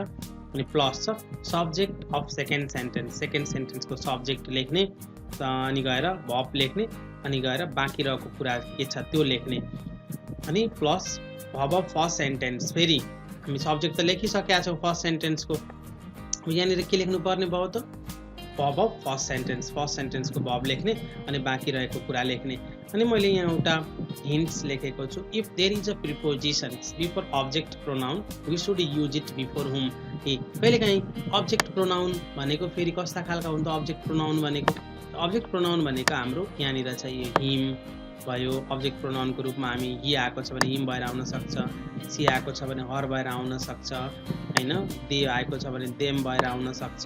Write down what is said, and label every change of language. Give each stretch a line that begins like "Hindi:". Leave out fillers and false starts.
Nepali: अनि प्लस छ subject of second सेन्टेन्सको subject लेख्ने, अनि गएर भर्ब लेख्ने, अनि गएर बाँकी रहेको कुरा के छ त्यो लेख्ने, अनि plus
English: Verb of first sentence.
Nepali: फेरि हामी सब्जेक्ट त लेखिसकेका छौँ फर्स्ट सेन्टेन्सको, यहाँनिर के लेख्नुपर्ने भयो त
English: verb of first सेन्टेन्सको
Nepali: भर्ब लेख्ने अनि बाँकी रहेको कुरा लेख्ने। अनि मैले यहाँ एउटा हिन्ट्स लेखेको छु।
English: If there is a prepositions before object pronoun we should use it before whom.
Nepali: कहिलेकाहीँ अब्जेक्ट प्रोनाउन भनेको फेरि कस्ता खालका हुन्छ अब्जेक्ट प्रोनाउन भनेको? अब्जेक्ट प्रोनाउन भनेको हाम्रो यहाँनिर चाहिँ यो हिम भयो। अब्जेक्ट प्रोनाउनको रूपमा हामी हि आएको छ भने हिम भएर आउन सक्छ, सी आएको छ भने हर भएर आउन सक्छ, हैन, दे आएको छ भने देम भएर आउन सक्छ।